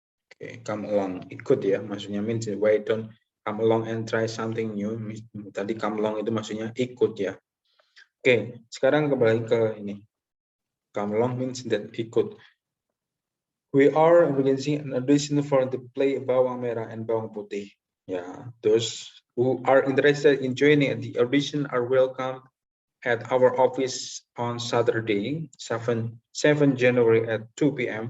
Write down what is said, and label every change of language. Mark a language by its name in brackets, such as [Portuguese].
[English] Okay, come along, [Indonesian] ikut, ya, maksudnya [English] means why don't come along and try something new. [Indonesian] Tadi come along itu maksudnya ikut, ya. Oke, sekarang kembali ke ini. [English] Come along means that ikut. We are organizing an audition for the play Bawang Merah and Bawang Putih. Yeah, those who are interested in joining the audition are welcome at our office on Saturday, 7 January at 2 p.m.